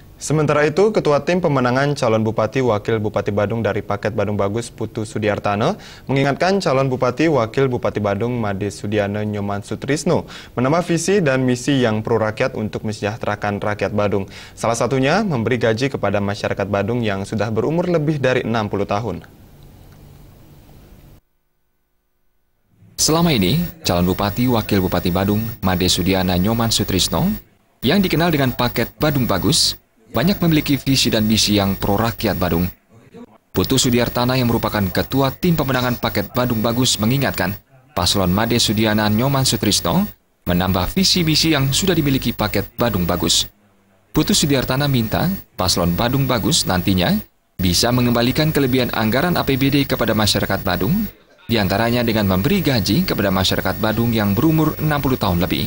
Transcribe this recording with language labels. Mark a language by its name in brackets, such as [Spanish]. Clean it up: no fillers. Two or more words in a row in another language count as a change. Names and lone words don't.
[Indonesian] Sementara itu, Ketua Tim Pemenangan Calon Bupati Wakil Bupati Badung dari Paket Badung Bagus Putu Sudiartana mengingatkan calon Bupati Wakil Bupati Badung Made Sudiana Nyoman Sutrisno menambah visi dan misi yang pro rakyat untuk mensejahterakan rakyat Badung. Salah satunya memberi gaji kepada masyarakat Badung yang sudah berumur lebih dari 60 tahun. Selama ini, calon Bupati Wakil Bupati Badung Made Sudiana Nyoman Sutrisno yang dikenal dengan Paket Badung Bagus banyak memiliki visi dan misi yang pro rakyat Badung. Putu Sudiartana yang merupakan Ketua Tim Pemenangan Paket Badung Bagus mengingatkan paslon Made Sudiana Nyoman Sutrisno menambah visi misi yang sudah dimiliki Paket Badung Bagus. Putu Sudiartana minta paslon Badung Bagus nantinya bisa mengembalikan kelebihan anggaran APBD kepada masyarakat Badung, diantaranya dengan memberi gaji kepada masyarakat Badung yang berumur 60 tahun lebih.